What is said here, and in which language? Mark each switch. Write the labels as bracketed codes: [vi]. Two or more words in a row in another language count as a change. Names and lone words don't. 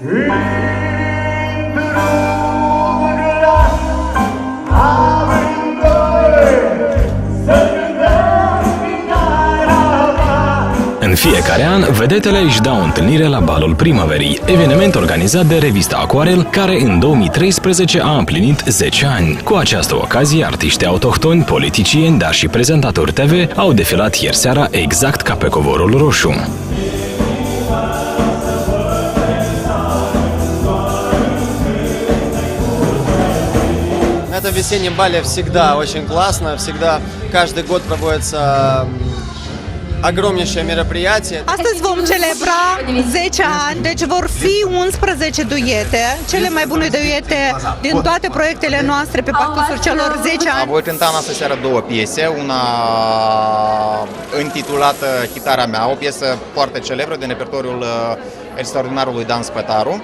[ro] În fiecare an, vedetele își dau întâlnire la Balul Primăverii, eveniment organizat de revista Aquarel, care în 2013 a împlinit 10 ani. Cu această ocazie, artiști autohtoni, politicieni, dar și prezentatori TV au defilat ieri seara exact ca pe covorul roșu. [ru] На этом весеннем бале всегда очень классно, всегда каждый год проводится огромнейшее мероприятие. [ro] Astăzi vom celebra 10 ani, deci vor fi 11 duete, cele mai bune duete din toate proiectele noastre pe parcursul celor 10 ani. Voi cânta în această seară două piese, una intitulată Chitara mea, o piesă foarte celebră din repertoriul extraordinarului Dan Spătaru.